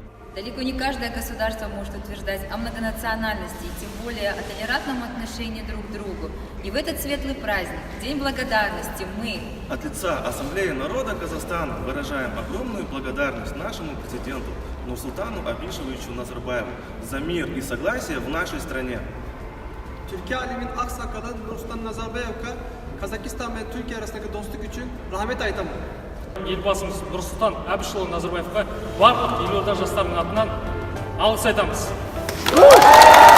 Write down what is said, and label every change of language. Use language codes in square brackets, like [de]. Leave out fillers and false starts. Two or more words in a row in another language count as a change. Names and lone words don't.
[ru] Далеко не каждое государство может утверждать о многонациональности, и тем более о толерантном отношении друг к другу. И в этот светлый праздник, День благодарности, мы от лица Ассамблеи народа Казахстана выражаем огромную благодарность нашему президенту Нурсултану Абишевичу Назарбаеву за мир и согласие в нашей стране. [tr] Türkiye aleminin aksakalı Nursultan Nazarbayev'ga Kazakistan ve Türkiye arasındaki dostluk için [kk] rahmet aytaman. Елбасымыз Нұрсұлтан Әбішұлы Назарбаевқа барлық елорда жастарының атынан алғыс айтамыз.